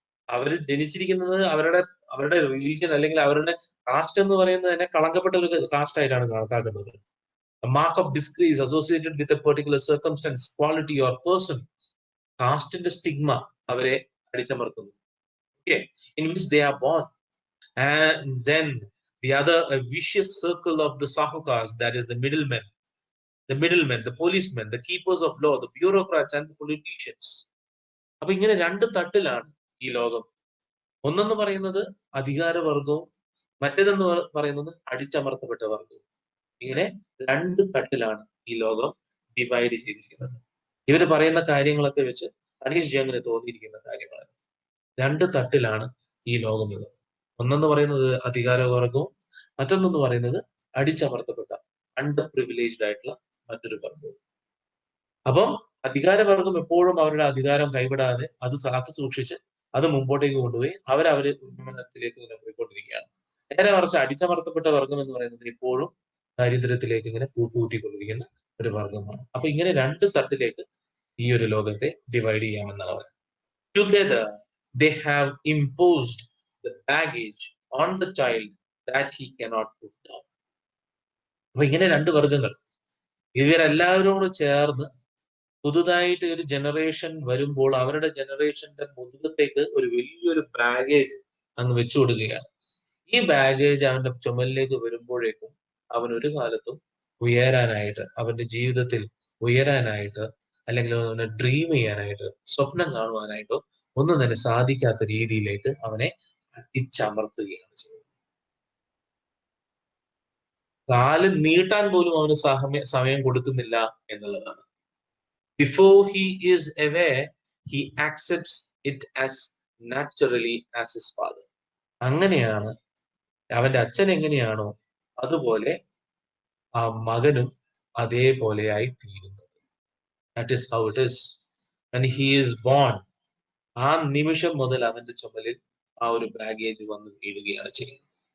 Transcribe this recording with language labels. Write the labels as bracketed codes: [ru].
[ml] അവർ ജനിച്ചിരിക്കുന്നത് അവരുടെ റിലീജിയൻ അല്ലെങ്കിൽ അവരുടെ കാസ്റ്റ് എന്ന് പറയുന്നത് തന്നെ കളങ്കപ്പെട്ട ഒരു കാസ്റ്റ് ആയിട്ടാണ് കണക്കാക്കുന്നത്. [en] Mark of disgrace associated with a particular circumstance, quality or person. [ml] കാസ്റ്റിന്റെ stigma അവരെ അടിച്ചമർത്തുന്നു. [en] Okay, in which they are born. And then the other, a vicious circle of the sahukars, that is the middlemen, the policemen, the keepers of law, the bureaucrats and the politicians. [ml] അപ്പൊ ഇങ്ങനെ രണ്ട് തട്ടിലാണ് ഈ ലോകം. ഒന്നെന്ന് പറയുന്നത് അധികാരവർഗവും, മറ്റേതെന്ന് പറയുന്നത് അടിച്ചമർത്തപ്പെട്ട വർഗവും. ഇങ്ങനെ രണ്ട് തട്ടിലാണ് ഈ ലോകം ഡിവൈഡ് ചെയ്തിരിക്കുന്നത്. ഇവര് പറയുന്ന കാര്യങ്ങളൊക്കെ വെച്ച് അനീഷ് ജംഗിന് തോന്നിയിരിക്കുന്ന കാര്യങ്ങളാണ്. രണ്ട് തട്ടിലാണ് ഈ ലോകമുള്ളത്. ഒന്നെന്ന് പറയുന്നത് അധികാരവർഗവും, മറ്റൊന്നെന്ന് പറയുന്നത് അടിച്ചമർത്തപ്പെട്ട അണ്ടർ പ്രിവിലേജ്ഡ് ആയിട്ടുള്ള മറ്റൊരു വർഗവും. അപ്പം അധികാരവർഗം എപ്പോഴും അവരുടെ അധികാരം കൈവിടാതെ അത് കാത്തു സൂക്ഷിച്ച് അത് മുമ്പോട്ടേക്ക് കൊണ്ടുപോയി അവരവര് ഉന്നമനത്തിലേക്ക് ഇങ്ങനെ പോയിക്കൊണ്ടിരിക്കുകയാണ്. നേരെ മറിച്ച് അടിച്ചമർത്തപ്പെട്ട വർഗം എന്ന് പറയുന്നത് എപ്പോഴും ദാരിദ്ര്യത്തിലേക്ക് ഇങ്ങനെ കൂട്ടിക്കൊണ്ടിരിക്കുന്ന ഒരു വർഗമാണ്. അപ്പൊ ഇങ്ങനെ രണ്ട് തട്ടിലേക്ക് ഈ ഒരു ലോകത്തെ ഡിവൈഡ് ചെയ്യാമെന്നാണ് പറയുന്നത്. [en] Together they have imposed the baggage on the child that he cannot put down. [ml] അപ്പൊ ഇങ്ങനെ രണ്ട് വർഗങ്ങൾ, ഇവരെല്ലാവരും കൂടെ ചേർന്ന് പുതുതായിട്ട് ഒരു ജനറേഷൻ വരുമ്പോൾ അവരുടെ ജനറേഷന്റെ മുതുകത്തേക്ക് ഒരു വലിയൊരു ബാഗേജ് അങ്ങ് വെച്ചു കൊടുക്കുകയാണ്. ഈ ബാഗേജ് അവന്റെ ചുമലിലേക്ക് വരുമ്പോഴേക്കും അവൻ ഒരു കാലത്തും ഉയരാനായിട്ട്, അവന്റെ ജീവിതത്തിൽ ഉയരാനായിട്ട്, അല്ലെങ്കിൽ അവനെ ഡ്രീം ചെയ്യാനായിട്ട്, സ്വപ്നം കാണുവാനായിട്ടോ ഒന്നും തന്നെ സാധിക്കാത്ത രീതിയിലേക്ക് അവനെ അടിച്ചമർത്തുകയാണ് ചെയ്യുന്നത്. കാല് നീട്ടാൻ പോലും അവന് സമയം കൊടുക്കുന്നില്ല എന്നുള്ളതാണ്. [en] Before he is aware, he accepts it as naturally as his father. [ml] അങ്ങനെയാണ് അവന്റെ അച്ഛൻ എങ്ങനെയാണോ അതുപോലെ ആ മകനും അതേപോലെയായി തീരുന്നത്. [en] That is how it is. And he is born. [ml] ആ നിമിഷം മുതൽ അവന്റെ ചുമലിൽ ആ ഒരു ബാഗേജ് വന്ന് വീഴുകയാണ് ചെയ്യുന്നത്.